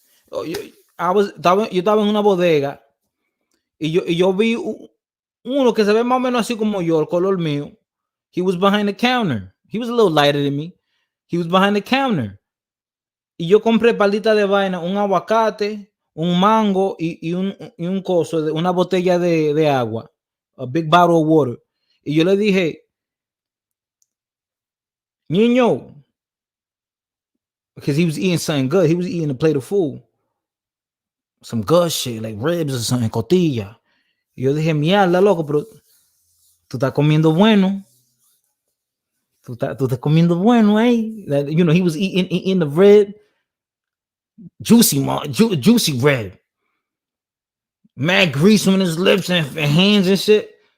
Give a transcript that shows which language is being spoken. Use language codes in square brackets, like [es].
[es] Oh, yo estaba en una bodega y yo vi uno que se ve más o menos así como yo, el color mío. [en] He was behind the counter. He was a little lighter than me. He was behind the counter. [es] Y yo compré palita de vaina, un aguacate, un mango y un coso, una botella de agua. [en] A big bottle of water. [es] Y yo le dije, niño, [en] because he was eating something good. He was eating a plate of food. Some good shit, like ribs or something, cotilla. [es] Y yo dije, mierda, loco, pero tú estás comiendo bueno. Tú estás comiendo bueno, eh? [en] That, you know, he was eating the rib. Juicy rib. mad grease on his lips and hands and shit.